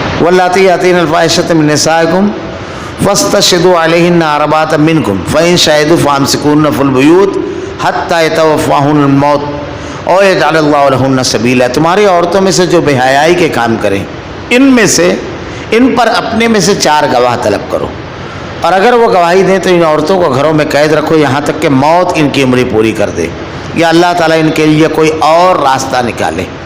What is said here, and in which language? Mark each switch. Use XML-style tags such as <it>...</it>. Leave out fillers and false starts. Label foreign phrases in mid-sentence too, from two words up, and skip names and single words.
<ar>واللاتی یاتین الفاحشۃ من نسائکم فاستشہدوا علیہن اربعۃ منکم فإن شہدوا فامسکوہن فی البیوت حتی یتوفاہن الموت او یجعل اللہ لہن سبیلا.</ar> <ur>تمہاری عورتوں میں سے جو بے حیائی کے کام کریں ان پر اپنے میں سے 4 گواہ طلب کرو، اور اگر وہ گواہی دیں تو ان عورتوں کو گھروں میں قید رکھو یہاں تک کہ موت ان کی عمری پوری کر دے یا اللہ تعالیٰ ان کے لیے کوئی اور راستہ نکالے.</ur>